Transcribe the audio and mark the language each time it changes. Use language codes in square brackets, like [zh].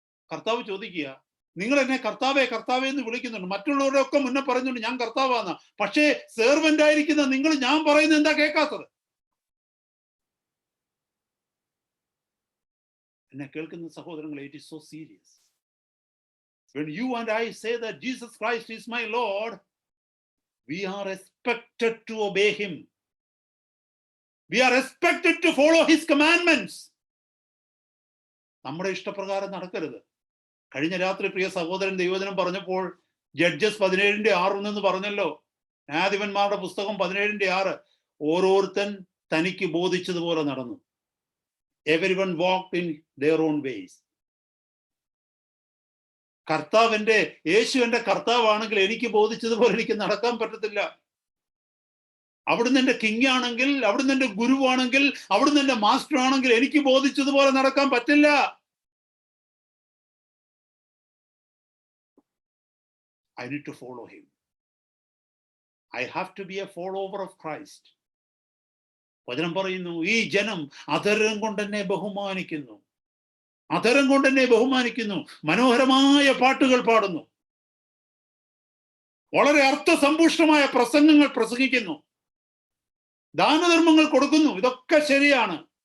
[ml] കർത്താവ് ചോദിക്കുക, നിങ്ങൾ എന്നെ കർത്താവേ കർത്താവേ എന്ന് വിളിക്കുന്നുണ്ട്, മറ്റുള്ളവരുടെ ഒക്കെ മുന്നേ പറയുന്നുണ്ട് ഞാൻ കർത്താവാന്ന, പക്ഷേ സെർവന്റ് ആയിരിക്കുന്ന നിങ്ങൾ ഞാൻ പറയുന്നത് എന്താ കേൾക്കാത്തത്? എന്നെ കേൾക്കുന്ന സഹോദരങ്ങളെ, [en] It is so serious. When you and I say that Jesus Christ is my Lord, we are expected to obey him. We are expected to follow his commandments. [ml] നമ്മുടെ ഇഷ്ടപ്രകാരം നടക്കരുത്. കഴിഞ്ഞ രാത്രി പ്രിയ സഹോദരൻ ദൈവവചനം പറഞ്ഞപ്പോൾ ജഡ്ജസ് 17:6 പറഞ്ഞല്ലോ. ന്യായാധിപന്മാരുടെ പുസ്തകം 17:6, ഓരോരുത്തൻ തനിക്ക് ബോധിച്ചതുപോലെ നടന്നു. [en] Everyone walked in their own ways. [ml] യേശു എന്റെ കർത്താവാണെങ്കിൽ എനിക്ക് ബോധിച്ചതുപോലെ എനിക്ക് നടക്കാൻ പറ്റത്തില്ല. അവിടുന്ന് എന്റെ കിങ് ആണെങ്കിൽ, അവിടുന്ന് എന്റെ ഗുരുവാണെങ്കിൽ, അവിടുന്ന് എന്റെ മാസ്റ്റർ ആണെങ്കിൽ എനിക്ക് ബോധിച്ചതുപോലെ നടക്കാൻ പറ്റില്ല. [en] I need to follow him. I have to be a follower of Christ. [ml] വചനം പറയുന്നു, ഈ ജനം അധരം കൊണ്ട് എന്നെ ബഹുമാനിക്കുന്നു, അധരം കൊണ്ട് എന്നെ ബഹുമാനിക്കുന്നു. മനോഹരമായ പാട്ടുകൾ പാടുന്നു, വളരെ അർത്ഥസമ്പുഷ്ടമായ പ്രസംഗങ്ങൾ പ്രസംഗിക്കുന്നു, ദാനധർമ്മങ്ങൾ കൊടുക്കുന്നു. ഇതൊക്കെ ശരിയാണ്.